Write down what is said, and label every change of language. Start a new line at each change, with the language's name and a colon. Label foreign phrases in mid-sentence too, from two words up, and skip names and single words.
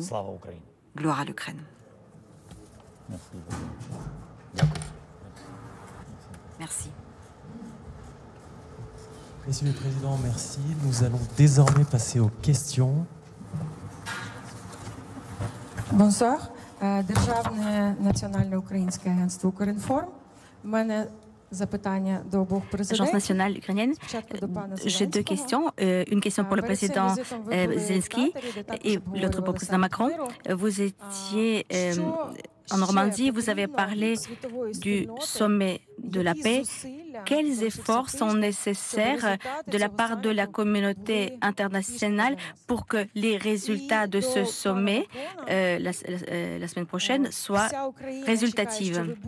French: Gloire à l'Ukraine. Merci. Monsieur le Président, merci. Nous allons désormais passer aux questions. Bonsoir.
Ukrainian: Державне національне українське агентство «Укрінформ». У мене запитання до обох президентів.
French: Agence nationale ukrainienne. J'ai deux questions. Une question pour le président Zelensky et l'autre pour le président Macron. Vous étiez en Normandie, vous avez parlé du sommet de la paix. Quels efforts sont nécessaires de la part de la communauté internationale pour que les résultats de ce sommet la semaine prochaine soient résultatifs?